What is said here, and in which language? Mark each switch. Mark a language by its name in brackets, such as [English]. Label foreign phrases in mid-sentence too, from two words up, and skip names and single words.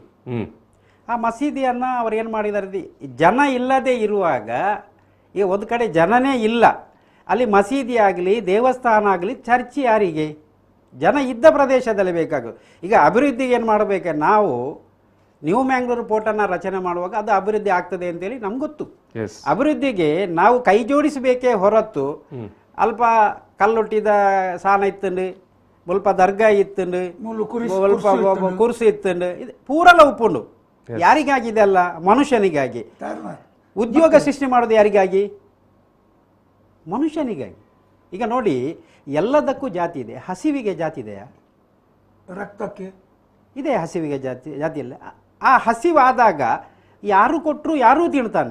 [Kannada] ಆ ಮಸೀದಿಯನ್ನ ಅವ್ರು ಏನ್ ಮಾಡಿದ್ದಾರೆ, ಜನ ಇಲ್ಲದೆ ಇರುವಾಗ, ಈಗ ಒಂದು ಕಡೆ ಜನನೇ ಇಲ್ಲ, ಅಲ್ಲಿ ಮಸೀದಿ ಆಗಲಿ ದೇವಸ್ಥಾನ ಆಗಲಿ ಚರ್ಚ್ ಯಾರಿಗೆ? ಜನ ಇದ್ದ ಪ್ರದೇಶದಲ್ಲಿ ಬೇಕಾಗೋದು. ಈಗ ಅಭಿವೃದ್ಧಿಗೆ ಏನು ಮಾಡಬೇಕು, ನಾವು ನ್ಯೂ ಮ್ಯಾಂಗ್ಳೂರು ಪೋರ್ಟನ್ನು ರಚನೆ ಮಾಡುವಾಗ ಅದು ಅಭಿವೃದ್ಧಿ ಆಗ್ತದೆ ಅಂತೇಳಿ ನಮ್ಗೆ ಗೊತ್ತು. ಅಭಿವೃದ್ಧಿಗೆ ನಾವು ಕೈ ಜೋಡಿಸಬೇಕೇ ಹೊರತು [Tulu] ಅಲ್ಪ ಕಲ್ಲೊಟ್ಟಿದ ಸಾನ ಇತ್ತಂಡು, ಸ್ವಲ್ಪ ದರ್ಗಾ ಇತ್ತಂಡು, ಸ್ವಲ್ಪ ಕುರ್ಸಿ ಇತ್ತಂಡು, ಇದು ಪೂರಲ್ಲ ಉಪ್ಪುಂಡು. [Kannada] ಯಾರಿಗಾಗಿದೆ ಅಲ್ಲ, ಮನುಷ್ಯನಿಗಾಗಿ. ಉದ್ಯೋಗ ಸೃಷ್ಟಿ ಮಾಡೋದು ಯಾರಿಗಾಗಿ? ಮನುಷ್ಯನಿಗಾಗಿ. ಈಗ ನೋಡಿ, ಎಲ್ಲದಕ್ಕೂ ಜಾತಿ ಇದೆ. ಹಸಿವಿಗೆ ಜಾತಿ ಇದೆಯಾ? ರಕ್ತಕ್ಕೆ ಇದೆ. ಹಸಿವಿಗೆ ಜಾತಿ ಇಲ್ಲ. ಆ ಹಸಿವಾದಾಗ ಯಾರು ಕೊಟ್ಟರು ಯಾರೂ ತಿಳ್ತಾನೆ.